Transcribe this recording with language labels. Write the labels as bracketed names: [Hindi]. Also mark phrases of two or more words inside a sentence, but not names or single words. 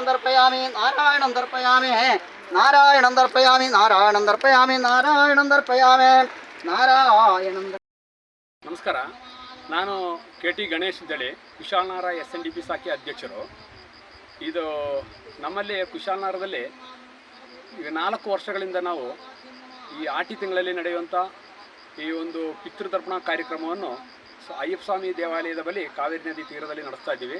[Sanskrit] दर्पयामि नारायणं दर्पयामि नारायणं दर्पयामि नारायणं दर्पयामि नारायणं दर्पयामि नारायणं. [Kannada] ನಮಸ್ಕಾರ, ನಾನು ಕೆ.ಟಿ. ಗಣೇಶ್ ಅಂತೇಳಿ ಕುಶಾಲನಗರ SNDP ಶಾಖೆ ಅಧ್ಯಕ್ಷರು. ಇದು ನಮ್ಮಲ್ಲಿ ಕುಶಾಲನಗರದಲ್ಲಿ ಈಗ 4 ವರ್ಷಗಳಿಂದ ನಾವು ಈ ಆಟಿ ತಿಂಗಳಲ್ಲಿ ನಡೆಯುವಂಥ ಈ ಒಂದು ಪಿತೃತರ್ಪಣ ಕಾರ್ಯಕ್ರಮವನ್ನು ಅಯ್ಯಪ್ಪ ಸ್ವಾಮಿ ದೇವಾಲಯದ ಬಳಿ ಕಾವೇರಿ ನದಿ ತೀರದಲ್ಲಿ ನಡೆಸ್ತಾ ಇದ್ದೀವಿ.